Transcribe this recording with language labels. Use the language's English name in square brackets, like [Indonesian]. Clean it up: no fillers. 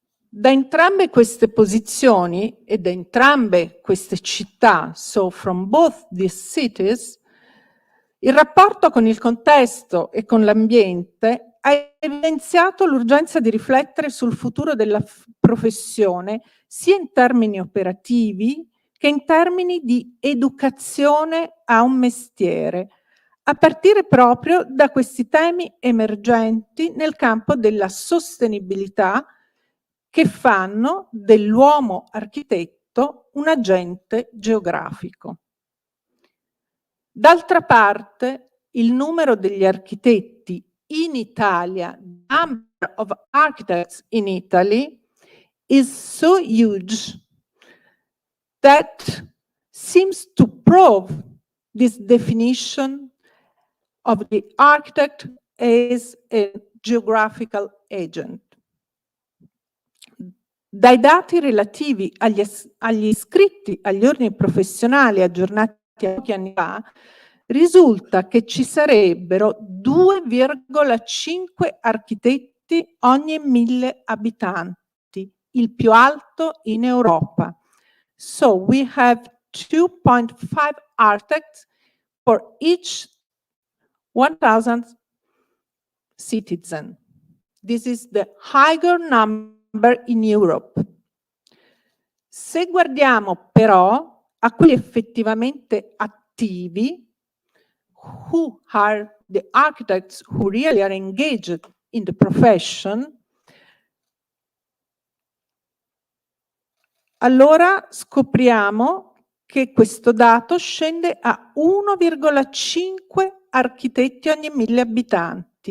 [Italian] Da entrambe queste posizioni e da entrambe queste città, [English] so from both these cities, [Italian] il rapporto con il contesto e con l'ambiente ha evidenziato l'urgenza di riflettere sul futuro della professione sia in termini operativi che in termini di educazione a un mestiere, a partire proprio da questi temi emergenti nel campo della sostenibilità che fanno dell'uomo architetto un agente geografico. D'altra parte, il numero degli architetti in Italia, [English] number of architects in Italy, is so huge that seems to prove this definition of the architect as a geographical agent. [Italian] Dai dati relativi agli iscritti agli ordini professionali aggiornati pochi anni fa, risulta che ci sarebbero 2,5 architetti ogni 1000 abitanti, il più alto in Europa. [English] So we have 2.5 architects for each 1,000 citizens. This is the higher number in Europe. [Italian] Se guardiamo però a quelli effettivamente attivi, [English] who are the architects who really are engaged in the profession, [Italian] allora scopriamo che questo dato scende a 1,5 architetti ogni 1000 abitanti.